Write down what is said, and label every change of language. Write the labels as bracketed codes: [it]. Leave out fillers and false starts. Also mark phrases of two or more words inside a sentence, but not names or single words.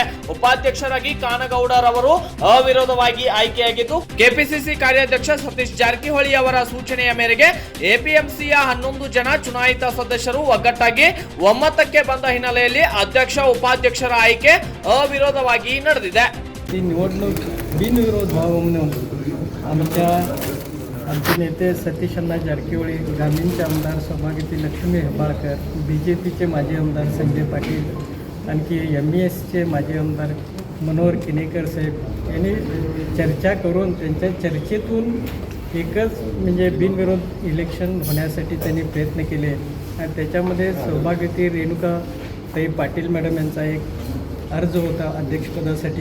[kn] ಉಪಾಧ್ಯಕ್ಷರಾಗಿ ಕಾನಗೌಡರ್ ಅವರು ಅವಿರೋಧವಾಗಿ ಆಯ್ಕೆಯಾಗಿದ್ದು, ಕೆಪಿಸಿಸಿ ಕಾರ್ಯಾಧ್ಯಕ್ಷ ಸತೀಶ್ ಜಾರಕಿಹೊಳಿ ಅವರ ಸೂಚನೆಯ ಮೇರೆಗೆ ಎಪಿಎಂಸಿಯ 11 ಜನ ಚುನಾಯಿತ ಸದಸ್ಯರು ಒಗ್ಗಟ್ಟಾಗಿ ಒಮ್ಮತಕ್ಕೆ ಬಂದ ಹಿನ್ನೆಲೆಯಲ್ಲಿ ಅಧ್ಯಕ್ಷ, ಉಪಾಧ್ಯಕ್ಷರ ಆಯ್ಕೆ अविरोधವಾಗಿ ನಡೆದಿದೆ. [mr] ही निवडणूक बिनविरोध व्हावं म्हणून आमचे नेते सतीश अण्णा जारकिहोळी, ग्रामीणचे आमदार सौभाग्यवती लक्ष्मी हेब्बाळकर, BJPचे माजी आमदार संजय पाटील, आणखी MESचे माजी आमदार मनोहर किनेकर साहेब यांनी चर्चा करून त्यांच्या चर्चेतून एकच म्हणजे बिनविरोध इलेक्शन होण्यासाठी त्यांनी प्रयत्न केले आणि त्याच्यामध्ये सौभाग्यवती रेणुकाताई पाटील मॅडम यांचा एक अर्ज होता अध्यक्षपदासाठी.